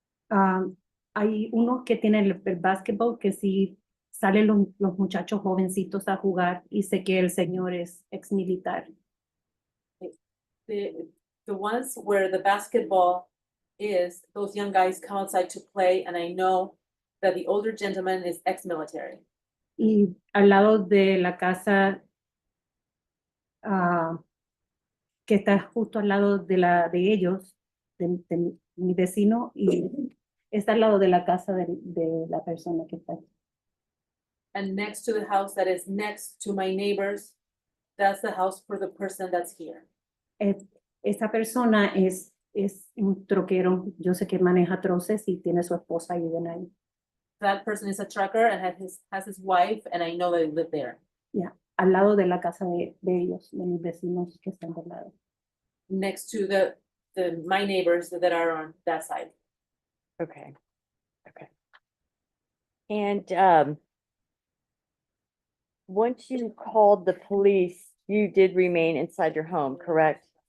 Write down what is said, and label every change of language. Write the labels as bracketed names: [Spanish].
[Spanish] Ah, hay unos que tienen el básquetbol que sí salen los muchachos jovencitos a jugar y sé que el señor es ex militar. [English] The ones where the basketball is, those young guys come outside to play, and I know that the older gentleman is ex-military. [Spanish] Y al lado de la casa que está justo al lado de ellos, de mi vecino, y está al lado de la casa de la persona que está. [English] And next to the house that is next to my neighbors, that's the house for the person that's here. [Spanish] Esa persona es un troquero, yo sé que maneja troces y tiene su esposa y viven ahí. [English] That person is a trucker and has his wife, and I know that they live there. [Spanish] Ya, al lado de la casa de ellos, de mis vecinos que están del lado. [English] Next to my neighbors that are on that side. Okay. Okay. And once you called the police, you did remain inside your home, correct?